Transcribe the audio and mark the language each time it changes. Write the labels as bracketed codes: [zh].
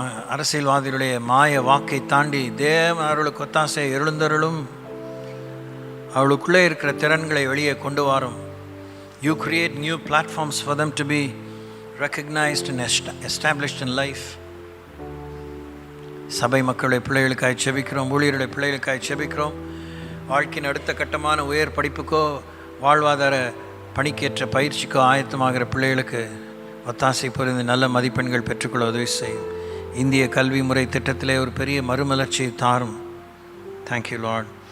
[ta] அரசியல்வாதிகளுடைய மாய வாக்கை தாண்டி தேவன் அவர்களுக்கு ஒத்தாசை எழுந்தருளும். அவளுக்குள்ளே இருக்கிற திறன்களை வெளியே கொண்டு வரும். [en] You create new platforms for them to be recognized and established in life. [ta] சபை மக்களுடைய பிள்ளைகளுக்காக செபிக்கிறோம். ஊழியருடைய பிள்ளைகளுக்காக செபிக்கிறோம். வாழ்க்கையின் அடுத்த கட்டமான உயர் படிப்புக்கோ வாழ்வாதார பணிக்கேற்ற பயிற்சிக்கோ ஆயத்தமாகிற பிள்ளைகளுக்கு ஒத்தாசை புரிந்து நல்ல மதிப்பெண்கள் பெற்றுக்கொள்ள உதவி செய்யும். இந்திய கல்வி முறை திட்டத்திலே ஒரு பெரிய மறுமலர்ச்சியை தாரும். [en] Thank you Lord.